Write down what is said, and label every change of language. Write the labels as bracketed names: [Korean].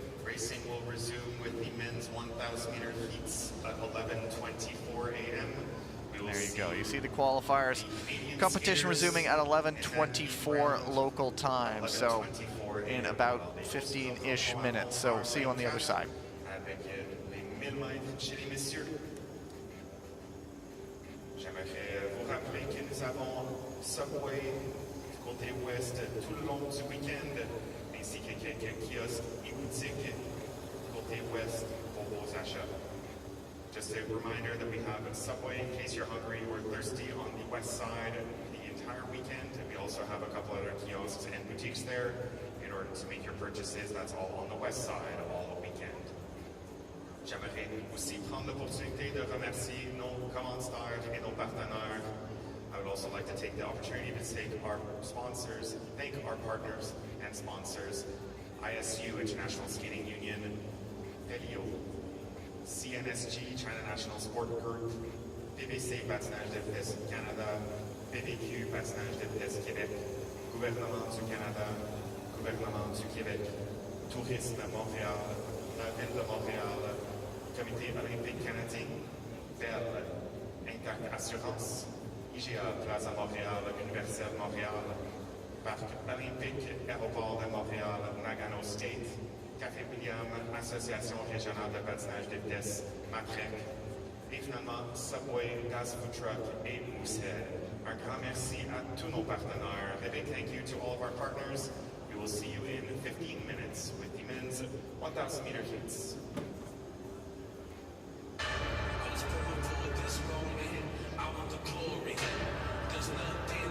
[English] Racing will resume with the men's 1,000 meter heats at 11:24 a.m. There you go. You see the qualifiers. Competition resuming at 11:24 local time. So in about 15-ish minutes. So we'll see you on the other side. [French] Avec les 1000 mètres chez les messieurs. J'aimerais vous rappeler que nous avons Subway côté ouest tout le long du week-end, ainsi que quelques kiosques et boutiques côté ouest pour vos achats. [English] Just a reminder that we have a Subway in case you're hungry or thirsty on the west side the entire weekend. And we also have a couple other kiosks and boutiques there in order to make your purchases. That's all on the west side all weekend. [French] J'aimerais aussi prendre l'opportunité de remercier nos commanditaires et nos partenaires. [English] I would also like to take the opportunity to thank our sponsors, thank our partners and sponsors, ISU, International Skating Union, Pelio, [French] CNSG, China National Sport Group, PVC Patinage de Vitesse Canada, PVQ Patinage de Vitesse Québec, Gouvernement du Canada, Gouvernement du Québec, Tourisme Montréal, la Ville de Montréal, Comité olympique canadien, Bell, Intact Assurance, IGA Plaza Montréal, Université de Montréal, Parc olympique, Aéroport de Montréal, Nagano State, Café William, Association régionale de patinage de vitesse, Matrec, et finalement Subway, Gas Food Truck et Moosehead. Un grand merci à tous nos partenaires. [English] A big thank you to all of our partners. We will see you in 15 minutes with the men's 1,000 meter heats. Cause for this moment, I want the glory. There's nothing